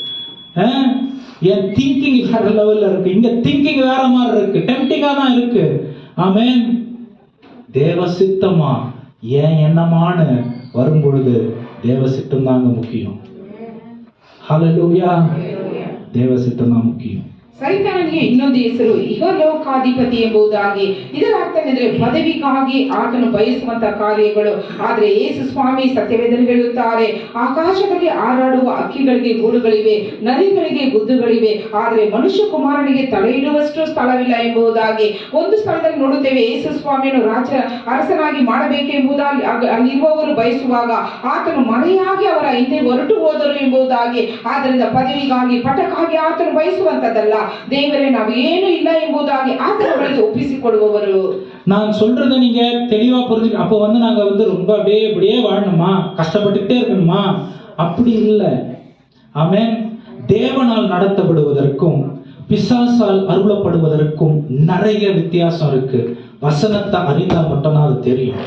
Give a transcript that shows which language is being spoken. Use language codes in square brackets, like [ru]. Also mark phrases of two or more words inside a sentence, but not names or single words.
[ta] என் திங்கிங் வேற லெவல்ல இருக்கு, இங்க திங்கிங் வேற மாதிரி இருக்கு, டெம்டிங்கா தான் இருக்கு. ஆமென். தேவ சித்தமா ஏன் எண்ணமான வரும் பொழுது தேவ சித்தம் தாங்க முக்கியம். ஹல்லேலூயா. [kn] ದೇವ ಸಿದ್ಧನ ಮುಖ್ಯ. ಸೈತಾನಿಗೆ ಇನ್ನೊಂದು ಹೆಸರು ಇಹಲೋಕಾಧಿಪತಿ ಎಂಬುದಾಗಿ. ಇದರ ಅರ್ಥವೆಂದರೆ ಪದವಿಗಾಗಿ ಆತನು ಬಯಸುವಂತ ಕಾರ್ಯಗಳು. ಆದರೆ ಯೇಸು ಸ್ವಾಮಿ ಸತ್ಯವೇದನೆ ಹೇಳುತ್ತಾರೆ, ಆಕಾಶದಲ್ಲಿ ಹಾರಾಡುವ ಹಕ್ಕಿಗಳಿಗೆ ಗೂಡುಗಳಿವೆ, ನರಿಗಳಿಗೆ ಗುದ್ದುಗಳಿವೆ, ಆದರೆ ಮನುಷ್ಯ ಕುಮಾರನಿಗೆ ತಲೆ ಇಡುವಷ್ಟು ಸ್ಥಳವಿಲ್ಲ ಎಂಬುದಾಗಿ. ಒಂದು ಸ್ಥಳದಲ್ಲಿ ನೋಡುತ್ತೇವೆ, ಯೇಸು ಸ್ವಾಮಿಯನ್ನು ಅರಸನಾಗಿ ಮಾಡಬೇಕೆಂಬುದಾಗಿ ಅಲ್ಲಿರುವವರು ಬಯಸುವಾಗ ಆತನು ಮರೆಯಾಗಿ ಅವರ ಹಿಂದೆ ಹೊರಟು ಹೋದರು ಎಂಬುದಾಗಿ. ಆದ್ದರಿಂದ ಪದವಿಗಾಗಿ ಪಟ್ಟಕ್ಕಾಗಿ ಆತನು ಬಯಸುವಂತದ್ದಲ್ಲ, தேவரே ನಾವು ಏನು ಇಲ್ಲ ಎಂಬುದಾಗಿ ಆತನಿಗೆ ಒಪ್ಪಿಸಿಕೊಡುವವರು. [ta] நான் சொல்றதை நீங்க தெளிவா புரிஞ்சுக்க. அப்போ நாங்க ரொம்ப அப்படியே வாழணுமா, கஷ்டப்பட்டுட்டே இருக்கணுமா? அப்படி இல்லை. ஆமென். தேவனால் நடத்தப்படுவதற்கும் பிசாசால் அருளப்படுவதற்கும் நிறைய வித்தியாசம் இருக்கு. வசனத்தை அறிந்தா மட்டும்தான் அது தெரியும்.